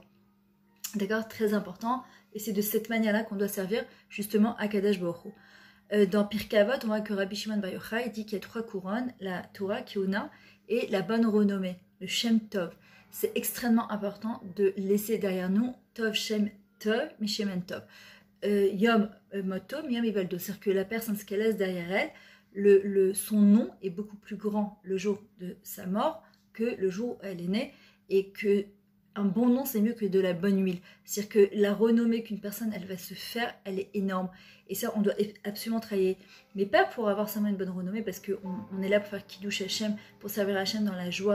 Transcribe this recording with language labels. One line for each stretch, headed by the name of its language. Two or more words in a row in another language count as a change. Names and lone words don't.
French: D'accord? Très important. Et c'est de cette manière-là qu'on doit servir justement à Kadosh Baruch Hu. Dans Pirkei Avot, on voit que Rabbi Shimon Bar Yochai dit qu'il y a 3 couronnes, la Torah, Keuna, et la bonne renommée, le
Hebrew: שם טוב.
French: C'est extrêmement important de laisser derrière nous
Hebrew: טוב שם טוב, משמן טוב. יום מותו, יום היולדו.
French: C'est-à-dire que la personne, ce qu'elle laisse derrière elle, son nom est beaucoup plus grand le jour de sa mort que le jour où elle est née, et que un bon nom, c'est mieux que de la bonne huile. C'est-à-dire que la renommée qu'une personne, elle va se faire, elle est énorme. Et ça, on doit absolument travailler. Mais pas pour avoir seulement une bonne renommée, parce qu'on est là pour faire
Hebrew: קידוש השם,
French: pour servir Hashem dans la joie.